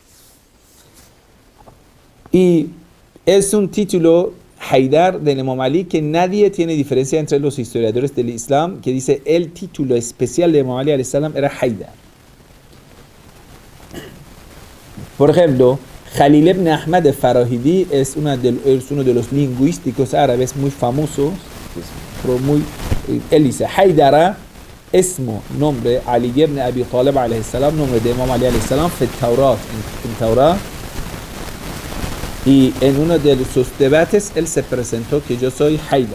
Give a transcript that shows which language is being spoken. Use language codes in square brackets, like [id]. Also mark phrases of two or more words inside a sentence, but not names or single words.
[es] Y es un título Haydar del Imam Ali que nadie tiene diferencia entre los historiadores del Islam, que dice el título especial de Imam Ali [ar] عليه السلام [es] era Haydar. Por ejemplo, Khalil ibn Ahmad al-Farahidi es uno de los lingüísticos árabes muy famosos. Él dice [ar] حيدرة اسمه, [es] nombre Ali ibn Abi Talib [ar] عليه السلام, [es] nombre de Imam Ali [ar] عليه السلام [es] en Taurat. Y en uno de sus debates él se presentó que yo soy Haydar.